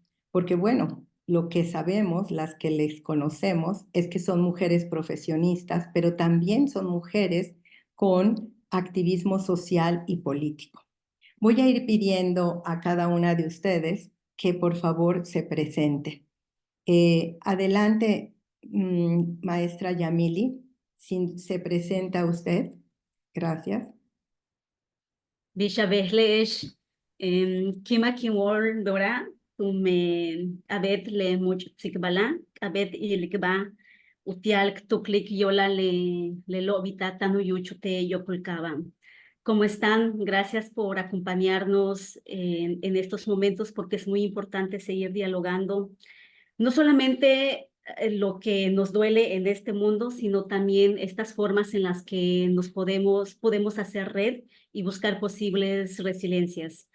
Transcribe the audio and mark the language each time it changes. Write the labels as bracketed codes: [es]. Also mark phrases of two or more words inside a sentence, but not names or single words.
[es] Porque bueno, lo que sabemos, las que les conocemos, es que son mujeres profesionistas, pero también son mujeres con activismo social y político. Voy a ir pidiendo a cada una de ustedes que por favor se presente. Adelante, maestra Yamili, si se presenta usted. Gracias. [yua] Bishabehlesh, Kima Kinwar Dora, Abet le much Sikbala, Abet Ilikba, Utial Tuklik Yola le Lobita Tanu Yuchute Yokulkaban. [es] ¿Cómo están? Gracias por acompañarnos en estos momentos porque es muy importante seguir dialogando, no solamente lo que nos duele en este mundo, sino también estas formas en las que podemos hacer red y buscar posibles resiliencias.